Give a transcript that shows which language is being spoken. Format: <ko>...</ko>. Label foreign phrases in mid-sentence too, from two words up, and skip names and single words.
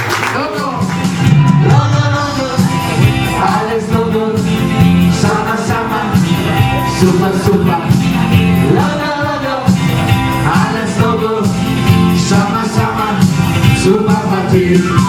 <de>Alles Logo,</de> <id>sama sama,</id> <de>super super. Logo, alles Logo,</de> <id>sama sama,</id> <de>super Party.</de>